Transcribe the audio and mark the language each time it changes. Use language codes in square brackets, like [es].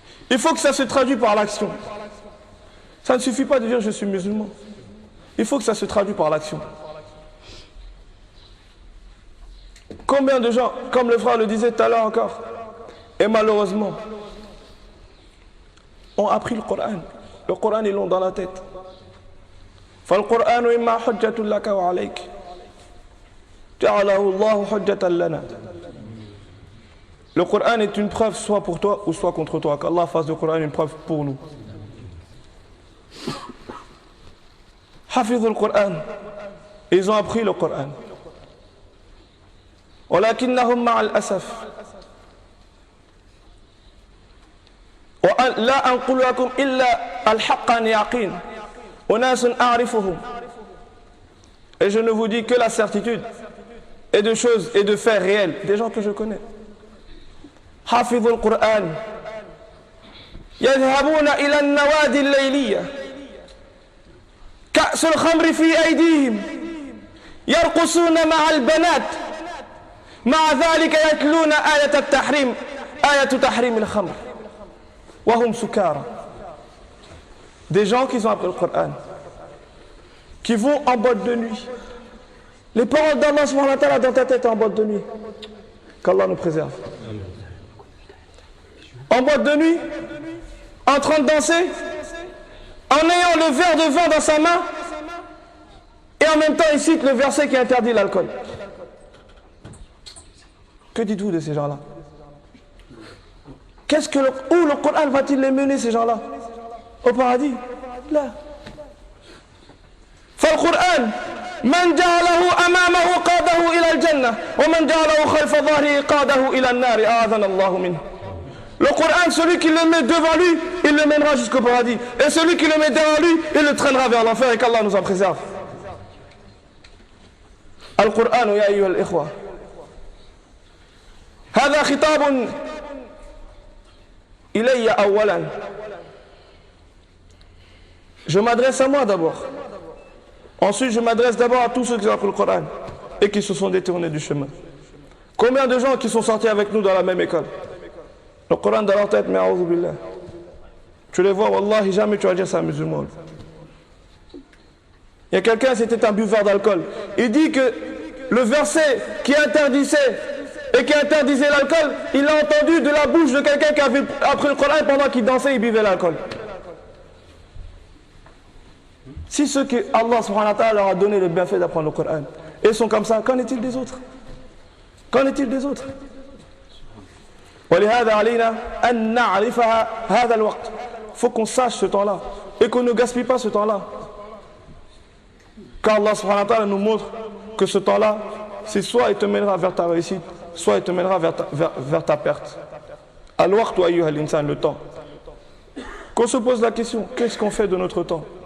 [fr] Il faut que ça se traduise par l'action. Ça ne suffit pas de dire je suis musulman. Il faut que ça se traduise par l'action. Combien de gens, comme le frère le disait tout à l'heure encore, et malheureusement, ont appris le Coran. Le Coran, ils l'ont dans la tête. [ar] فالقرآن إما حجة لك وعليك جعله الله حجة لنا. [fr] Le Coran est une preuve soit pour toi ou soit contre toi. Qu'Allah fasse du Coran une preuve pour nous. [ar] حفظوا القرآن. [fr] Ils ont appris le Coran. [ar] ولكنهم مع الأسف لا أنقل لكم إلا الحق عن يقين أناس أعرفهم. [fr] Et je ne vous dis que la certitude et de choses et de faits réels, des gens que je connais. [ar] حافظوا القرآن يذهبون إلى النوادي الليلية كأس الخمر في أيديهم يرقصون مع البنات مع ذلك يتلون آية التحريم آية تحريم الخمر وهم سكارى. [fr] Des gens qui ont appris le Coran, qui vont en boîte de nuit, Les paroles d'Allah subhanahu wa ta'ala dans ta tête en boîte de nuit. Qu'Allah nous préserve. En boîte de nuit, en train de danser, en ayant le verre de vin dans sa main, et en même temps il cite le verset qui interdit l'alcool. Que dites-vous de ces gens-là? Où le Coran va-t-il les mener, ces gens-là? Au paradis? Là. [ar] فالقرآن من جعله أمامه قاده إلى الجنة ومن جعله خلف ظهره قاده إلى النار أعاذنا الله منه. [fr] Le Coran, celui qui le met devant lui, il le mènera jusqu'au paradis. Et celui qui le met derrière lui, il le traînera vers l'enfer, et qu'Allah nous en préserve. [ar] Al-Qur'an, ya ayyuha al-ikhwa. هذا خطاب إلي أولا. [fr] Je m'adresse à moi d'abord. Ensuite, je m'adresse d'abord à tous ceux qui ont appris le Coran et qui se sont détournés du chemin. Combien de gens qui sont sortis avec nous dans la même école? Le Coran dans leur tête, mais a'oudhu billah. Tu les vois, wallahi, jamais tu vas dire c'est un musulman. Il y a quelqu'un, c'était un buveur d'alcool. Il dit que le verset qui interdisait l'alcool, il l'a entendu de la bouche de quelqu'un qui avait appris le Coran pendant qu'il dansait, il buvait l'alcool. Si ceux que Allah subhanahu wa ta'ala leur a donné le bienfait d'apprendre le Coran, ils sont comme ça, qu'en est-il des autres? Qu'en est-il des autres? [ar] ولهذا علينا أن نعرفها هذا الوقت. [fr] Faut qu'on sache ce temps-là et qu'on ne gaspille pas ce temps-là. Car Allah subhanahu wa ta'ala nous montre que ce temps-là, c'est soit il te mènera vers ta réussite, soit il te mènera vers ta perte. [ar] Al-waqt wa ayyuha al-insan, [fr] le temps. Qu'on se pose la question, qu'est-ce qu'on fait de notre temps?